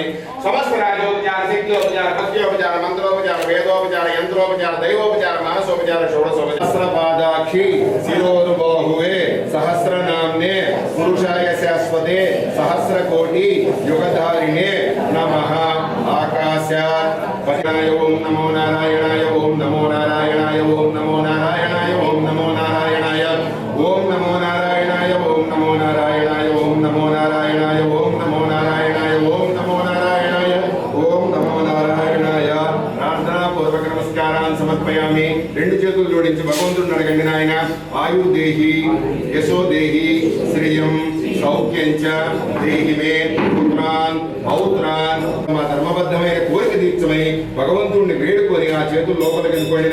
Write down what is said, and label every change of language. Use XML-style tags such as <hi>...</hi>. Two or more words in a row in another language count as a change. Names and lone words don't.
<sa>సమస్త రాజోపచార శక్తియోపచార భక్త్యోపచార మంత్రోపచార వేదోపచార యంత్రోపచార దైవోపచార మానసోపచార షోడశోపచార. సహస్రపాదాక్షి శిరోరుబాహువే సహస్రనామ్నే పురుషాయ శాశ్వతే సహస్రకోటి యుగధారిణే నమః. ఆకాశాత్ పతినాయ ఓం నమో నారాయణాయ ఓం నమో నారాయణాయ ఓం నమో నారాయణాయ ఓం నమో నారాయణాయ ఓం నమో నారాయణాయ ఓం నమో నారాయణాయ ఓం నమో నారాయణాయ ఓం నమో నారాయణాయ ఓం నమో నారాయణాయ ఓం నమో నారాయణాయ.</sa> <te>ప్రార్థనాపూర్వక నమస్కారాన్ని సమర్పయామి. 2 చేతులు జోడించి భగవంతుడిని అడగండి.</te> <sa>నాయన ఆయుర్దేహి యశోదేహి శ్రియం సౌఖ్యంచ దేహి మే పుత్రాన్ పౌత్రాన్.</sa> <te>మా ధర్మబద్ధమైన కోరిక తీర్చమని భగవంతుడిని వేడుకొని ఆ చేతులు లోపలికి వెళ్ళిపోండి.</te>